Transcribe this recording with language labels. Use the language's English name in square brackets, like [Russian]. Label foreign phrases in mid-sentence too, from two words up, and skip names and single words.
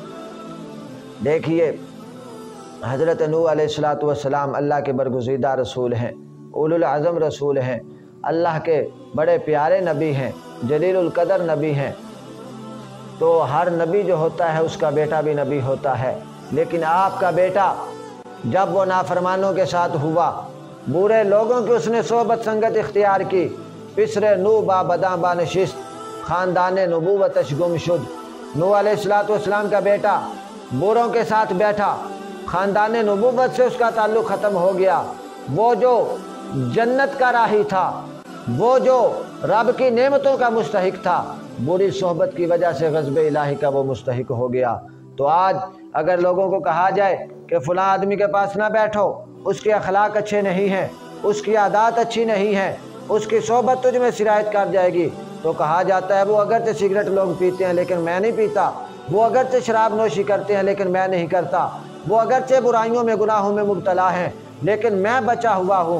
[Urdu] دیکھیے حضرت نوح علیہ الصلوۃ والسلام اللہ کے برگزیدہ رسول ہیں، اولو العزم رسول ہیں، اللہ کے بڑے پیارے نبی ہیں، جلیل القدر نبی ہیں۔ تو ہر نبی جو ہوتا ہے اس کا بیٹا بھی نبی ہوتا ہے، لیکن آپ کا بیٹا جب وہ نافرمانوں کے ساتھ ہوا، برے لوگوں کی اس نے صحبت سنگت اختیار کی، [Persian] پسر نو با بداں با نشست، خاندان نبوتش گم شد۔ [Urdu] نوح علیہ الصلوۃ والسلام کا بیٹا بروں کے ساتھ بیٹھا، خاندان نبوت سے اس کا تعلق ختم ہو گیا. وہ جو جنت کا راہی تھا، وہ جو رب کی نعمتوں کا مستحق تھا، بری صحبت کی وجہ سے غضب الٰہی کا وہ مستحق ہو گیا. تو آج اگر لوگوں کو کہا جائے کہ فلاں آدمی کے پاس نہ بیٹھو، اس کے اخلاق اچھے نہیں ہیں، اس کی عادت اچھی نہیں ہے، اس کی صحبت تجھ میں سرایت کر جائے گی، تو کہا جاتا ہے وہ اگرچہ سگریٹ لوگ پیتے ہیں لیکن میں نہیں پیتا، وہ اگرچہ شراب نوشی کرتے ہیں لیکن میں نہیں کرتا، وہ اگرچہ برائیوں میں گناہوں میں مبتلا ہیں لیکن میں بچا ہوا ہوں.